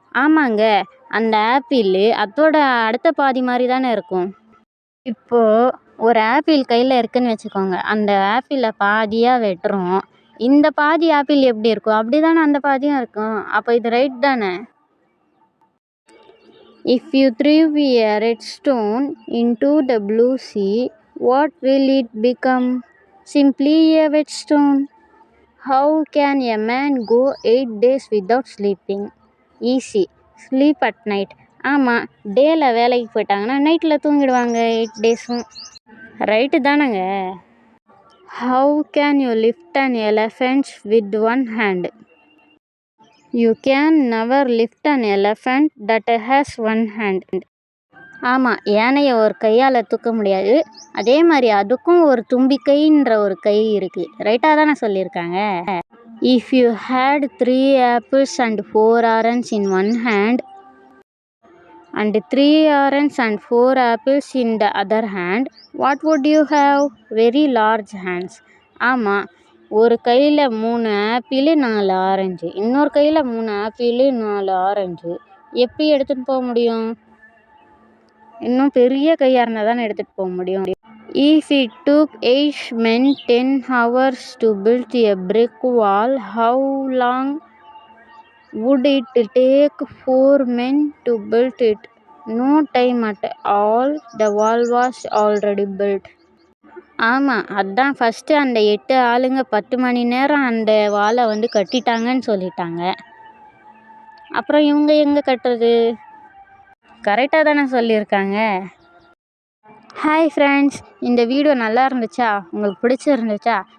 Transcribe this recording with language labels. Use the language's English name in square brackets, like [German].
[Tamil] ஆமாங்க, அந்த ஆப்பிள் அதோட அடுத்த பாதி மாதிரி தானே இருக்கும். இப்போது ஒரு ஆப்பிள் கையில் இருக்குதுன்னு வச்சுக்கோங்க, அந்த ஆப்பிளை பாதியாக வெட்டுறோம். இந்த பாதி ஆப்பிள் எப்படி இருக்கும், அப்படி தானே அந்த பாதியும் இருக்கும். அப்போ இது ரைட் தானே? [English] If you threw a red stone into the blue sea, what will it become? Simply a wet stone. How can a man go 8 days without sleeping? Easy. Sleep at night. [Tamil] ஆமாம், டேயில் வேலைக்கு போயிட்டாங்கன்னா நைட்டில் தூங்கிடுவாங்க 8 டேஸும். Right தானேங்க? [English] How can you lift an elephant with one hand? You can never lift an elephant that has one hand. [Tamil] ஆமாம், யானையை ஒரு கையால் தூக்க முடியாது, அதே மாதிரி அதுக்கும் ஒரு தும்பிக்கைன்ற ஒரு கை இருக்குது. ரைட்டாக தானே சொல்லியிருக்காங்க? [English] If you had 3 apples and 4 oranges in one hand and 3 oranges and 4 apples in the other hand, what would you have? Very large hands. [Tamil] ஆமாம், ஒரு கையில் 3 ஆப்பிள் 4 ஆரஞ்சு, இன்னொரு கையில் 3 ஆப்பிள் 4 ஆரஞ்சு எப்படி எடுத்துகிட்டு போக முடியும்? இன்னும் பெரிய கையாக இருந்தால் தானே எடுத்துகிட்டு போக முடியும். [English] If it took 8 men 10 hours to build a brick wall, how long would it take 4 men to build it? No time at all. The wall was already built. [Tamil] ஆமாம், அதான் ஃபஸ்ட்டு அந்த 8 ஆளுங்க 10 மணி நேரம் அந்த வாலை வந்து கட்டிட்டாங்கன்னு சொல்லிட்டாங்க. அப்புறம் இவங்க எங்கே கட்டுறது? கரெக்டாக தானே சொல்லியிருக்காங்க. ஹாய் ஃப்ரெண்ட்ஸ், இந்த வீடியோ நல்லா இருந்துச்சா? உங்களுக்கு பிடிச்சிருந்துச்சா?